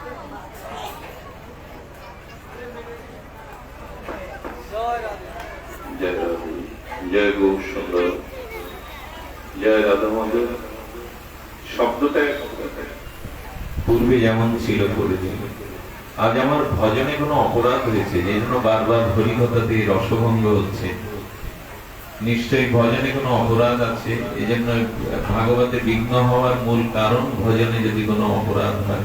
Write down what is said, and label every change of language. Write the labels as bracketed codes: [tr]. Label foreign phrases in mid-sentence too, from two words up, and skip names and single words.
[hi] जय राधे, जय गौ सुंदर, जय राधा माधव। [bn] শব্দটা পূর্বে যেমন ছিল পরিচিত, আজ আমার ভজনে কোনো অপরাধ হয়েছে যে জন্য বারবার হরিকথাতে রসভঙ্গ হচ্ছে। নিশ্চয়ই ভজনে কোনো অপরাধ আছে, এই জন্য ভাগবতে বিঘ্ন হওয়ার মূল কারণ ভজনে যদি কোনো অপরাধ হয়।